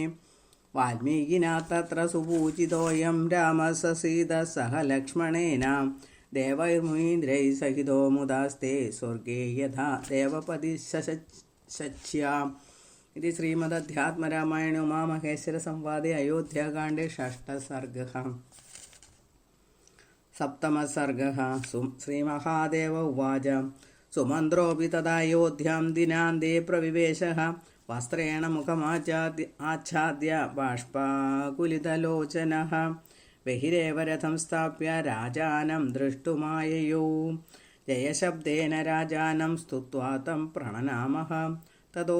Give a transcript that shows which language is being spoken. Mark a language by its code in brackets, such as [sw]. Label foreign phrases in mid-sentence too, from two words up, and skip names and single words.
[sa] വാൽമീകിനാ തത്ര സുപൂജിതോയം രാമഃ സസീതഃ സഹ ലക്ഷ്മണേന. ദേവൈർമുനീന്ദ്രൈः സഹിതോ മുദാസ്തേ സ്വർഗേ യഥാ ദേവപതി ശച്യാ. ഇത് ശ്രീമദധ്യാത്മരാമായണേ ഉമാമഹേശ്വര സംവാദേ അയോധ്യാകാണ്ഡേ ഷഷ്ഠ സർഗഃ. सप्तमः श्रीमहादेव उवाच सुमन्त्रोऽपि तदायोध्यां दिनान्ते प्रविवेशः वस्त्रेण मुखमाच्छाद्य बाष्पाकुलितलोचनः बहिरेव रथं स्थाप्य राजानं दृष्टुमाययौ जयशब्देन राजानं स्तुत्वा तं प्रणनामः ततो